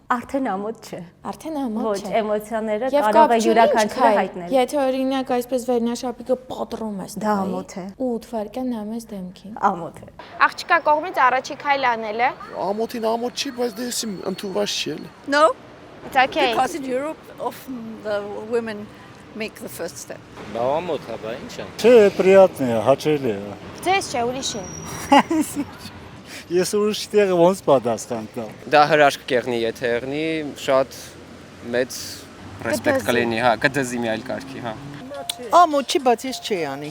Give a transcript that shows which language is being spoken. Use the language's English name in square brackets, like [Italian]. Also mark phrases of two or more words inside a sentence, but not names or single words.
[Armenian] Արդեն ամոթ չէ։ Արդեն ամոթ Ոչ, չէ։ էմոցիաները Եվ կարող է կապ չունի յուրաքանչյուրը ինչ հայտնել։ Եթե օրինակ այսպես վերնաշապիկը պատռում ես, Դա ամոթ է։ 8 վայրկյան նայում ես դեմքին։ Ամոթ է։ Աղջկա կողմից առաջի քայլ անելը։ Ամոթին ամոթ չի, բայց դե եսիմ ընդունված չի էլի։ [English] No, It's okay. because in Europe often the women make the first step. [Armenian] Բա ամոթ է, բա ինչ է։ Չէ, приятно է, հաճելի է։ Ձեզ չէ, ուրիշին։ Ես ուրիշ տեղը ոնց պատասխան տամ։ Դա հրաշք կեղնի, եթե եղնի, շատ մեծ ռեսպեկտ կլինի, հա, կդզի մի այլ կարգի, հա։ Ամոթ չի, բայց ես չի անի։